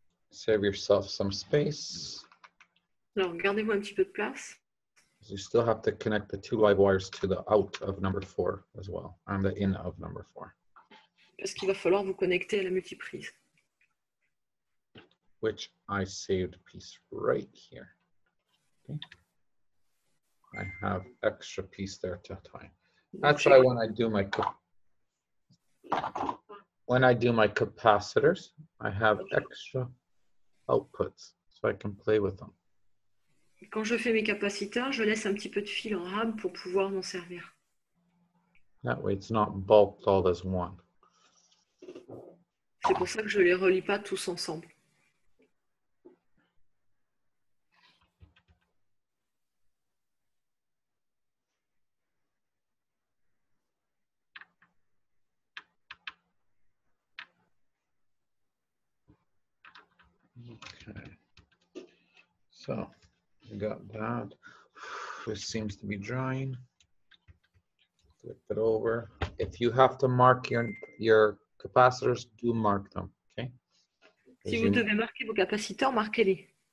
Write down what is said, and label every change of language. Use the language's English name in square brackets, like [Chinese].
[English] Save yourself some space. [French] Alors, gardez-vous un petit peu de place. [English] You still have to connect the 2 live wires to the out of number 4 as well, and the in of number 4. [French] Parce qu'il va falloir vous connecter à la multiprise. [English] Which I saved a piece right here. Okay. I have extra piece there to tie. That's why when I do my capacitors, I have extra outputs so I can play with them. [French] Quand je fais mes capaciteurs, je laisse un petit peu de fil en rab pour pouvoir m'en servir. [English] That way it's not bulked all as one. [French] C'est pour ça que je ne les relie pas tous ensemble. [English] Okay. So we got that. This seems to be drying. Flip it over. If you have to mark your capacitors, do mark them, okay? [French] Si vous devez marquer vos capaciteurs, marquez-les.